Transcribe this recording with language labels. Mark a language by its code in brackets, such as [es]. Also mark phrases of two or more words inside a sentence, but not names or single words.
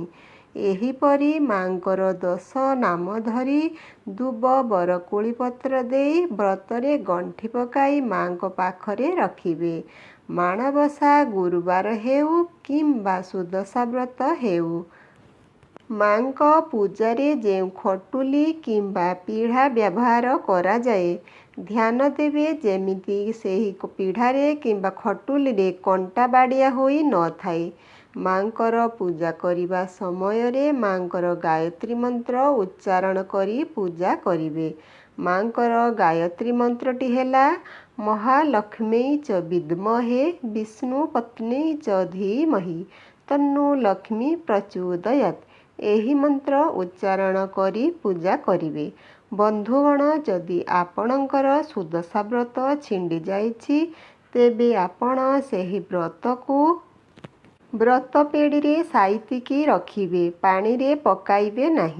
[or] ଏହିପରି ମାଁକର 10 ନାମ ଧରି ଦୁବ ବରକୁଳି ପତ୍ର ଦେଇ ବ୍ରତରେ ଗଣ୍ଠି ପକାଇ ମାଁକ ପାଖରେ ରଖିବେ। ମାଣବସା ଗୁରୁବାର ହେଉ କିମ୍ବା ସୁଦଶା ବ୍ରତ ହେଉ। ମାଁକ ପୂଜାରେ ଯେଉଁ ଖଟୁଲି କିମ୍ବା ପିଢ଼ା ବ୍ୟବହାର କରା ଯାଏ ଧ୍ୟାନ ଦେବେ ଯେମିତି ସେହି ପିଢ଼ାରେ କିମ୍ବା ଖଟୁଲିରେ କଣ୍ଟା ବାଡ଼ିଆ ହୋଇ ନ ଥାଏ। ମାଁକର ପୂଜା କରିବା ସମୟରେ ମାଁକର ଗାୟତ୍ରୀ ମନ୍ତ୍ର ଉଚ୍ଚାରଣ କରି ପୂଜା କରିବେ। ମାଁକର ଗାୟତ୍ରୀ ମନ୍ତ୍ରଟି ହେଲା [sa] महालक्ष्मी च विद्महे विष्णु पत्नी च धीमहि तन्नो लक्ष्मी प्रचोदयात्। [or] ଏହି ମନ୍ତ୍ର ଉଚ୍ଚାରଣ କରି ପୂଜା କରିବେ। ବନ୍ଧୁଗଣ ଯଦି ଆପଣଙ୍କର ସୁଦଶା ବ୍ରତ ଛିଣ୍ଡି ଯାଇଛି ତେବେ ଆପଣ ସେହି ବ୍ରତକୁ ବ୍ରତ ପେଡ଼ି ସାଇତିକି ରଖିବେ, ପାଣି ରେ ପକାଇବେ ନାହିଁ।